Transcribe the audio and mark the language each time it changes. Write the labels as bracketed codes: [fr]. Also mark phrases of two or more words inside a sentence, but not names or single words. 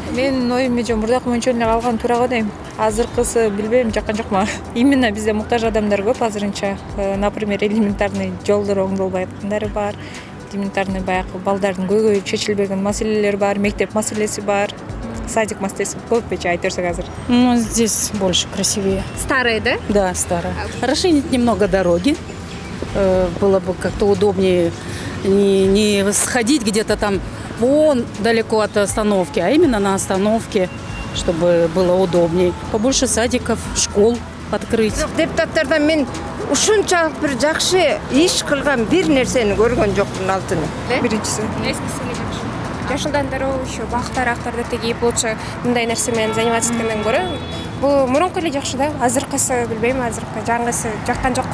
[ky] Менин оюм мурдакы мөөнчөлүнө калган туура го дейм. Азыркысы билбейм, жаккан жокму. Именно бизде муктаж адамдар көп азырынча. Например, элементарный жолдор оңдолбой аткандары бар. Элементарный баягы балдардын көйгөйү чечилбеген маселелер бар, мектеп маселеси бар. Садик маселеси көп бече айтерсек азыр. [ru] Ну, здесь больше красивее. Старые, да? Да, старая. Расширить немного дороги. Было бы как-то удобнее не сходить где-то там вон далеко от остановки, а именно на остановке, чтобы было удобнее. Побольше садиков, школ открыть. [ky] Депутаттардан мен ушунчалык бир жакшы иш кылган бир нерсени көргөн жокмун алтыны. Биринчиси. Жашылдан дароо еще бактар-актарды тегип лучше мындай нерсе менен заниматься эткенден көрө бул мурунку эле жакшы да. Азыркысы билбейм, азыркы жаңысы жаккан жок.